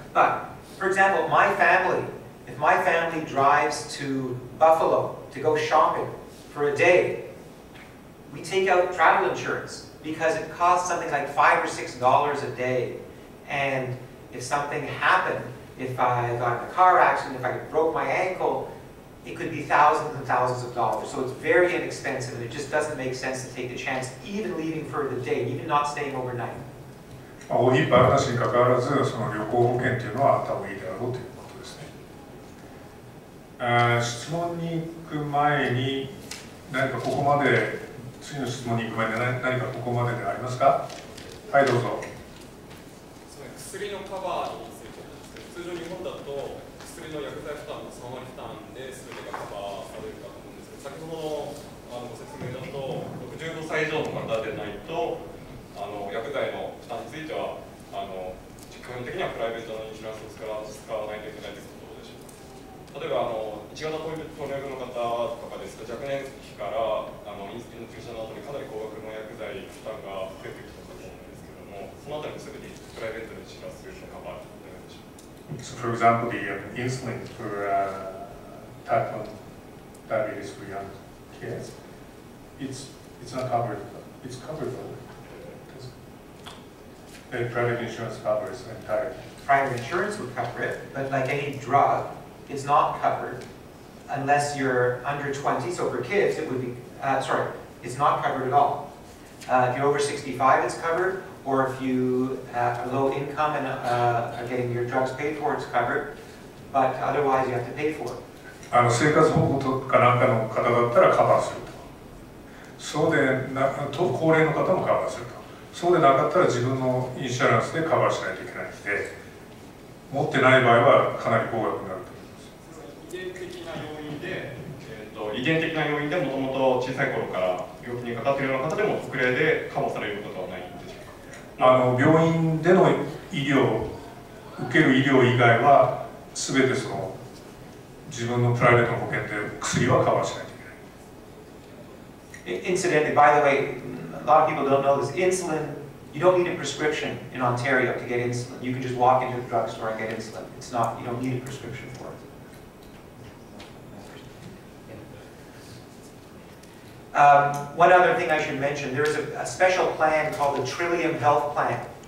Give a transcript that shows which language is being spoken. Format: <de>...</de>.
<en>But for example, if my family drives to Buffalo to go shopping for a day, we take out travel insurance because it costs something like $5 or $6 a day. And if something happened, if I got in a car accident, if I broke my ankle, it could be thousands and thousands of dollars. So it's very inexpensive and it just doesn't make sense to take the chance, even leaving for the day, even not staying overnight.</en> <ja>OHIP あるなしにかかわらず、その旅行保険というのはあった方がいいであろうということですね。質問に行く前に何かここまで次の質問に行く前に何かここまででありますか？はい、どうぞ。薬のカバーについてなんですけど、通常日本だと薬の薬剤負担の3割負担で全てがカバーされるかと思うんですけど、先ほどのご説明だと65歳以上の方でないと薬剤の負担については基本的にはプライベートのインシュランスを使わないといけないということでしょうか。例えば1型糖尿病の方とかですと若年期からインスリンの注射の後にかなり高額の薬剤負担が増えてきたと思うんですけども、そのあたりもすべてプライベートで治療するのカバーになるでしょうか。</ja> <en>So for example, the insulin for type 1 diabetes for young kids, it's not covered. It's covered though. The private insurance covers entirely. Private insurance would cover it, but like any drug, it's not covered unless you're under 20. So for kids, it would be, it's not covered at all. If you're over 65, it's covered, or if you are low income and are getting your drugs paid for, it's covered, but otherwise you have to pay for it.</en> <ja>生活保護とかなんかの方だったらカバーすると。そうで高齢の方もカバーすると。そうでなかったら自分のインシュランスでカバーしないといけないので、持ってない場合はかなり高額になると思います。遺伝的な要因でもともと小さい頃から病気にかかっているような方でも特例でカバーされることはないんでしょうか。病院での医療、受ける医療以外は全てその自分のプライベートの保険で薬はカバーしないといけない。</ja> <en>Incidentally, by the way, a lot of people don't know this. Insulin, you don't need a prescription in Ontario to get insulin. You can just walk into the drugstore and get insulin. It's not, you don't need a prescription for it. One other thing I should mention, there is a special plan called the Trillium Health Plan.</en>